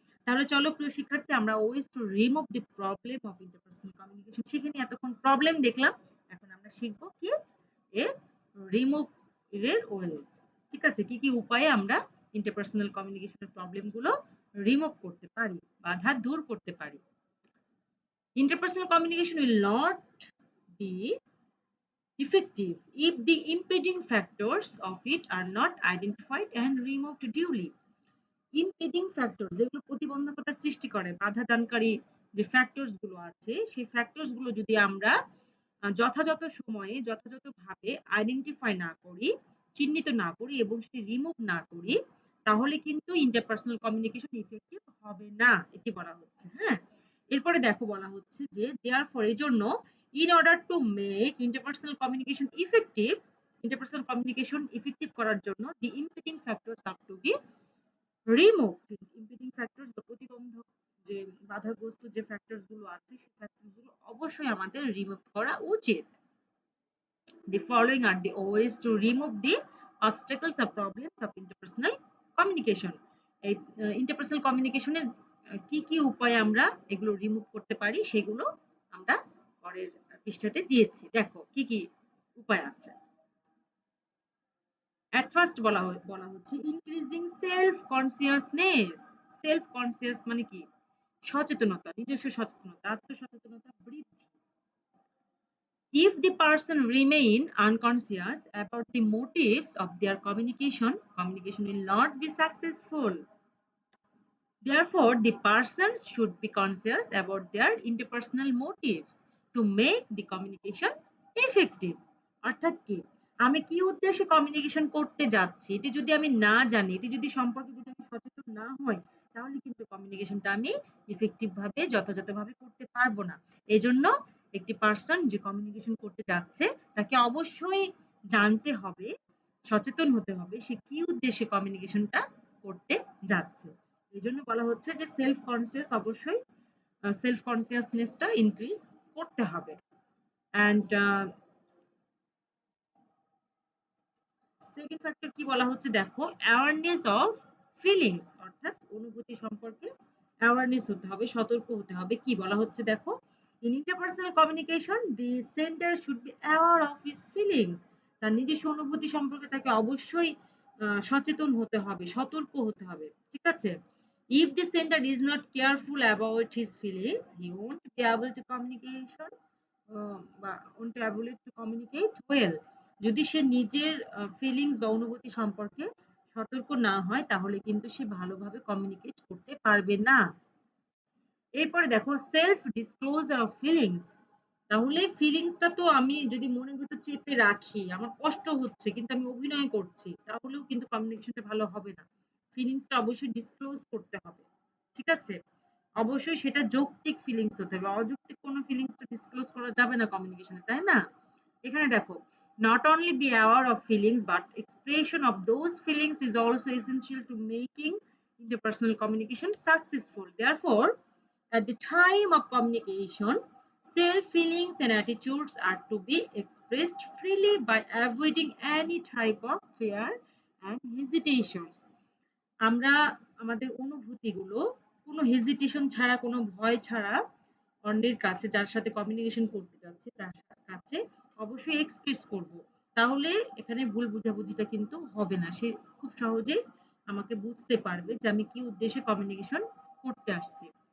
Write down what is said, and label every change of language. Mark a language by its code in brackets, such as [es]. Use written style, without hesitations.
[bn] তাহলে চলো প্রিয় শিক্ষার্থী, আমরা [en] ways to remove the problem of interpersonal communication [bn] শিখে নিই। এতক্ষণ প্রবলেম দেখলাম, এখন আমরা শিখবো কি এর রিমুভ এর ওয়েজ। ঠিক আছে, কি কি উপায়ে আমরা ইন্টারপার্সনাল কমিউনিকেশনের প্রবলেম গুলো রিমুভ করতে পারি, বাধা দূর করতে পারি। [en] Interpersonal communication will not be effective if the impeding factors of it are not identified and removed duly. [bn] ইম্পেডিং factors, যেগুলো প্রতিবন্ধকতা সৃষ্টি করে, বাধা দানকারী যে ফ্যাক্টরস গুলো আছে, সেই ফ্যাক্টরস গুলো যদি আমরা যথাযথ সময়ে যথাযথভাবে আইডেন্টিফাই না করি, চিহ্নিত না করি এবং সেটি রিমুভ না করি, তাহলে কিন্তু ইন্টারপার্সোনাল কমিউনিকেশন ইফেক্টিভ হবে না, এটি বলা হচ্ছে। হ্যাঁ, এরপরে দেখো বলা হচ্ছে যে দেয়ারফর, এই জন্য, [en] in order to make interpersonal communication effective, [bn] interpersonal communication effective করার জন্য [en] The impeding factors have to be remove. [bn] ইম্পিডিং factors বা প্রতিবন্ধক যে বাধাগ্রস্ত যে ফ্যাক্টরস গুলো আছে, সেই ফ্যাক্টরস গুলো অবশ্যই আমাদের রিমুভ করা উচিত। [en] The following are the ways to remove the obstacles or problems of interpersonal communication. [bn] এই ইন্টারপার্সোনাল কমিউনিকেশনের কি কি উপায়ে আমরা এগুলো রিমুভ করতে পারি, সেগুলো আমরা পরের পৃষ্ঠাতে দিয়েছি। দেখো কি কি উপায় আছে। [en] At first [bn] বলা হচ্ছে [en] increasing self consciousness. [bn] Self conscious মানে কি? সচেতনতা, নিজস্ব সচেতনতা, আত্মসচেতনতা বৃদ্ধি। [en] If the person remain unconscious about the motives of their communication, communication will not be successful. Therefore, the persons should be conscious about their interpersonal motives to make the communication effective. [bn] অর্থাৎ কি, আমি কি উদ্দেশ্যে communication করতে যাচ্ছি, এটি যদি আমি না জানি, এটি যদি সম্পর্কে যদি আমি সচেতন না হই, তাহলে কিন্তু কমিউনিকেশনটা আমি ইফেক্টিভ ভাবে যথাযথভাবে করতে পারবো না। এজন্য একটি পার্সন যে কমিউনিকেশন করতে যাচ্ছে, তাকে অবশ্যই জানতে হবে, সচেতন হতে হবে সে কি উদ্দেশ্যে কমিউনিকেশনটা করতে যাচ্ছে। এজন্য বলা হচ্ছে যে সেলফ কনসিয়াস, অবশ্যই সেলফ কনসিয়াসনেসটা ইনক্রিজ করতে হবে। অ্যান্ড সেকেন্ড ফ্যাক্টর কি বলা হচ্ছে দেখো, অ্যাওয়ারনেস অফ ফিলিংস, অর্থাৎ অনুভূতি সম্পর্কে অ্যাওয়ারনেস হতে হবে, সতর্ক হতে হবে। কি বলা হচ্ছে দেখো, [en] In interpersonal communication the sender should be aware of his feelings. [bn] তার নিজস্ব অনুভূতি সম্পর্কে তাকে অবশ্যই সচেতন হতে হবে, সতর্ক হতে হবে। ঠিক আছে, [en] if the sender is not careful about his feelings, he won't be able to communication বা won't be able to communicate well. [bn] যদি সে নিজের ফিলিংস বা অনুভূতি সম্পর্কে সতর্ক না হয়, তাহলে কিন্তু সে ভালোভাবে কমিউনিকেট করতে পারবে না। এরপরে দেখো [en] Self disclosure of feelings. [bn] তাহলে ফিলিংসটা তো আমি যদি মনের ভিতর চেপে রাখি, আমার কষ্ট হচ্ছে কিন্তু আমি অভিনয় করছি, তাহলেও কিন্তু কমিউনিকেশনটা ভালো হবে না। ফিলিংসটা অবশ্যই ডিসক্লোজ করতে হবে। ঠিক আছে, অবশ্যই সেটা যৌক্তিক ফিলিংস হতে হবে, অযৌক্তিক কোনো ফিলিংসটা ডিসক্লোজ করা যাবে না কমিউনিকেশনে, তাই না? এখানে দেখো, [en] not only be aware of feelings but expression of those feelings is also essential to making interpersonal communication successful. Therefore, at the time of communication, self feelings and attitudes are to be expressed freely by avoiding any type of fear and hesitations. [bn] আমরা আমাদের অনুভূতিগুলো কোনো hesitation ছাড়া, কোনো ভয় ছাড়া অন্যের কাছে, যার সাথে কমিউনিকেশন করতে যাচ্ছি তার কাছে অবশ্যই এক্সপ্রেস করব। তাহলে এখানে ভুল বুঝাবুঝিটা কিন্তু হবে না, সে খুব সহজেই আমাকে বুঝতে পারবে যে আমি কি উদ্দেশ্যে কমিউনিকেশন করতে আসছি।